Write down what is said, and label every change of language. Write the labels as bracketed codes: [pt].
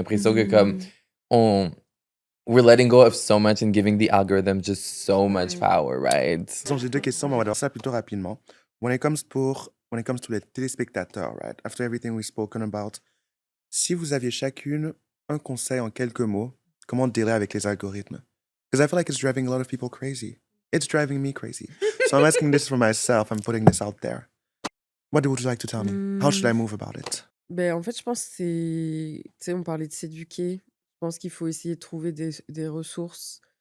[fr] J'ai l'impression que comme, on, [en] we're letting go of so much and giving the algorithm just so much power, right? [fr] Donc, j'ai deux questions, mais on va voir ça plutôt rapidement. [en] When it comes to [fr] les téléspectateurs, right? [en] After everything we've spoken about, [fr] si vous aviez chacune un conseil en quelques mots, comment dealer avec les algorithmes? [en] Because I feel like it's driving a lot of people crazy. It's driving me crazy. So I'm asking this for myself. I'm putting this out there. What would you like to tell me? How should I move about it? [fr] Ben, en fait, je pense que c'est... Tu sais, on parlait de s'éduquer. Je pense qu'il faut essayer de trouver des ressources.